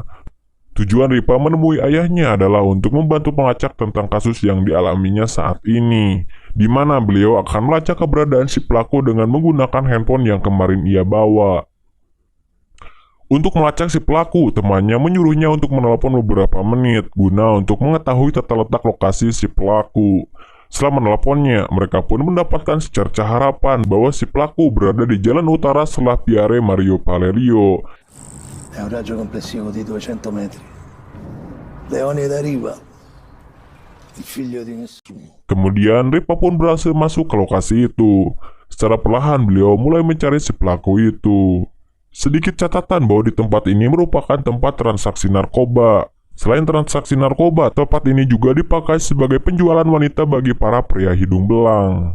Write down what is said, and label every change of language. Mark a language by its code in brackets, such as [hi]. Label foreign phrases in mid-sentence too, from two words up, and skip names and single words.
[id] Tujuan Rifa menemui ayahnya adalah untuk membantu melacak tentang kasus yang dialaminya saat ini, di mana beliau akan melacak keberadaan si pelaku dengan menggunakan handphone yang kemarin ia bawa. Untuk melacak si pelaku, temannya menyuruhnya untuk menelpon beberapa menit guna untuk mengetahui tata letak lokasi si pelaku. Setelah menelponnya, mereka pun mendapatkan secerca harapan bahwa si pelaku berada di jalan utara setelah Piare Mario Valerio. [it] È un raggio complessivo di 200 metri. Leone da Riva, il figlio di nessuno. [id] Kemudian Rifa pun berhasil masuk ke lokasi itu. Secara perlahan beliau mulai mencari si pelaku itu. Sedikit catatan bahwa di tempat ini merupakan tempat transaksi narkoba. Selain transaksi narkoba, tempat ini juga dipakai sebagai penjualan wanita bagi para pria hidung belang.